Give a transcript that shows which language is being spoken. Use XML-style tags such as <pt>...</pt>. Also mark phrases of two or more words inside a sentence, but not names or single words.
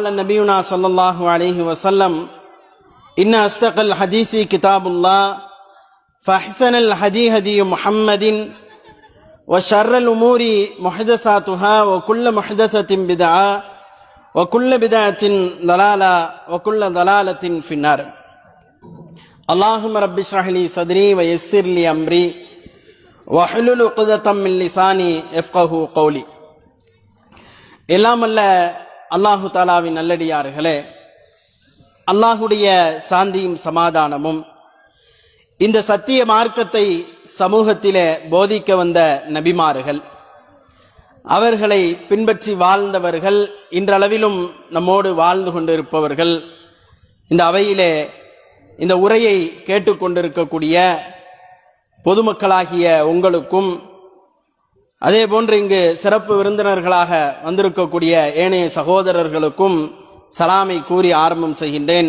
<ar>نبينا صلى الله عليه وسلم إن أصدق الحديث كتاب الله فأحسن الهدي هدي محمد وشر الأمور محدثاتها وكل محدثة بدعة وكل بدعة ضلالة وكل ضلالة في النار اللهم رب اشرح لي صدري ويسر لي أمري واحلل عقدة من لساني يفقهوا قولي.</ar> <ta>எல்லாம் அல்ல அல்லாஹு தாலாவின் நல்லடியார்களே, அல்லாஹுடைய சாந்தியும் சமாதானமும் இந்த சத்திய மார்க்கத்தை சமூகத்திலே போதிக்க வந்த நபிமார்கள், அவர்களை பின்பற்றி வாழ்ந்தவர்கள், இன்றளவிலும் நம்மோடு வாழ்ந்து கொண்டிருப்பவர்கள், இந்த அவையிலே இந்த உரையை கேட்டுக்கொண்டிருக்கக்கூடிய பொதுமக்களாகிய உங்களுக்கும், அதே போன்று இங்கு சிறப்பு விருந்தினர்களாக வந்திருக்கக்கூடிய ஏனைய சகோதரர்களுக்கும் சலாமை கூறி ஆரம்பம் செய்கின்றேன்.</ta>